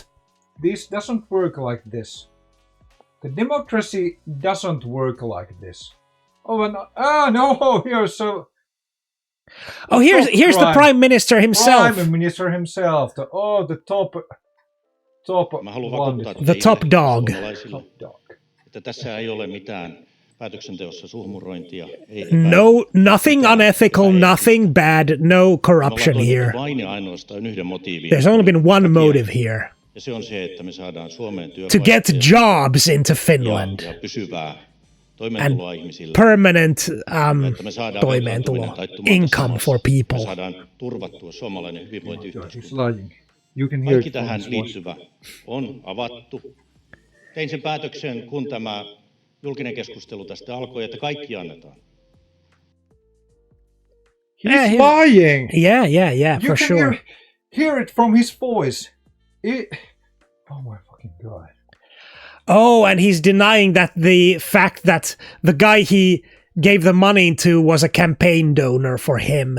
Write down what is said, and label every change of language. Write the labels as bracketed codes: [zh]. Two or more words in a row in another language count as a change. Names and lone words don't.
[en] This doesn't work like this. The democracy doesn't work like this. Oh no! Here's so. Oh, here's the prime minister himself. Prime minister himself. The top. The top dog. [fi] Että tässä ei ole mitään päätöksenteossa suhmurointia. [en] No, nothing unethical, nothing bad, no corruption here. [fi] Vain ja ainoastaan yhden motiivin. [en] There's only been one motive here. [fi] Ja se on se, että me saadaan Suomeen [en] to get jobs into Finland. [fi] Ja pysyvää [en] and permanent toimeentulo, income for people. [fi] Saadaan turvattua suomalainen hyvinvointiyhteiskunta. Kaikki tähän liittyvä on avattu. Tein sen päätöksen, kun tämä julkinen keskustelu tästä alkoi, että kaikki annetaan. [en] He's lying. Yeah, You for can sure. hear it from his voice. Oh my fucking god. Oh, and he's denying that the fact that the guy he gave the money to was a campaign donor for him.